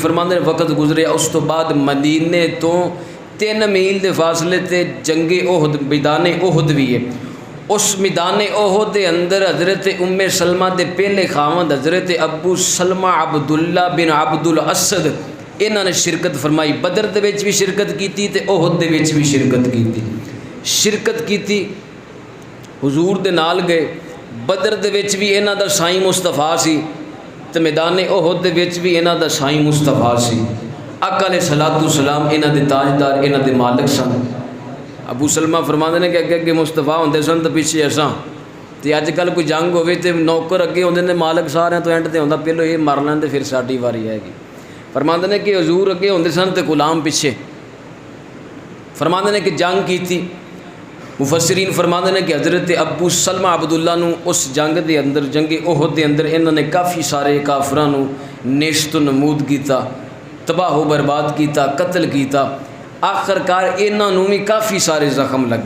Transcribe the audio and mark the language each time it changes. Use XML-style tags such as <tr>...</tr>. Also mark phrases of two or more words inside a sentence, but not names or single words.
<pa>فرماندے نے وقت گزرے، اس تو بعد مدینے تو 3 میل کے فاصلے تے جنگ احد میدان احد بھی ہے۔ اس میدان احد دے اندر حضرت ام سلمہ دے پہلے خاوند حضرت ابو سلمہ عبداللہ بن عبد الاسد انہوں نے شرکت فرمائی، بدر دے وچ بھی شرکت کیتی تے احد دے وچ بھی شرکت کیتی، حضور دے نال گئے۔ بدر دے وچ بھی انہاں دا سائیں مصطفیٰ سی تے میدان احد دے وچ بھی انہاں دا سائیں مصطفیٰ سی۔ آقا</pa> <ar>علیہ الصلوۃ والسلام</ar> <pa>انہاں دے تاجدار، انہاں دے مالک سن۔ ابو سلمہ فرماندے نے کہ اگے اگے مصطفیٰ ہوندے سن تے پیچھے اساں، تے اج کل کوئی جنگ ہوے تے نوکر اگے ہوندے نے، مالک سارے تو اینڈ تے ہوندا پہلو یہ مر لین تے پھر ساڈی واری آئے گی۔ فرماندے نے کہ حضور اگے ہوندے سن تے غلام پیچھے۔ فرماندے نے کہ جنگ کیتی۔ مفسرین فرماندے نے کہ حضرت ابو سلمہ عبداللہ نو اس جنگ دے اندر، جنگ احد دے اندر انہوں نے کافی سارے کافراں نو نیست و نمود کیتا، تباہ و برباد کیتا، قتل کیتا۔ آخر کار انہوں بھی کافی سارے زخم لگے۔</pa>